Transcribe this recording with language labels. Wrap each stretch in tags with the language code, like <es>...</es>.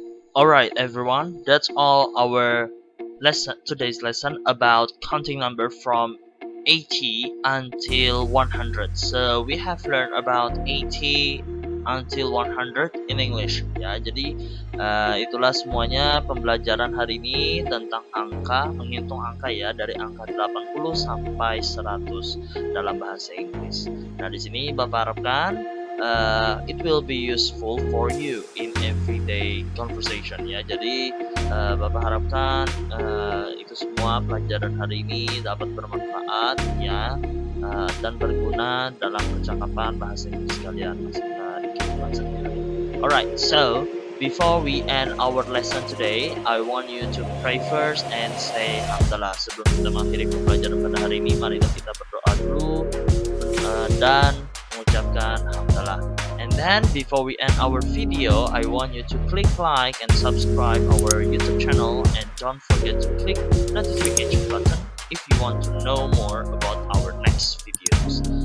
<en>Alright everyone, that's all our today's lesson about counting number from 80 until 100. So we have learned about 80 until 100 in English.</en> <id>Ya, jadi itulah semuanya pembelajaran hari ini tentang angka, menghitung angka ya, dari angka 80 sampai 100 dalam bahasa Inggris. Nah, di sini Bapak harapkan</id> <en>it will be useful for you in everyday conversation ya.</en> <id>Jadi Bapak harapkan itu semua pelajaran hari ini dapat bermanfaat ya dan berguna dalam percakapan bahasa Inggris kalian di kehidupan sehari-hari.</id> <en>Alright, so before we end our lesson today, I want you to pray first and say hamdalah.</en> <id>Sebelum kita mengakhiri pembelajaran pada hari ini, marilah kita berdoa dulu dan mengucapkan hamdalah.</id> <en>And then before we end our video, I want you to click like and subscribe our YouTube channel and don't forget to click notification button if you want to know more about our next videos.</en>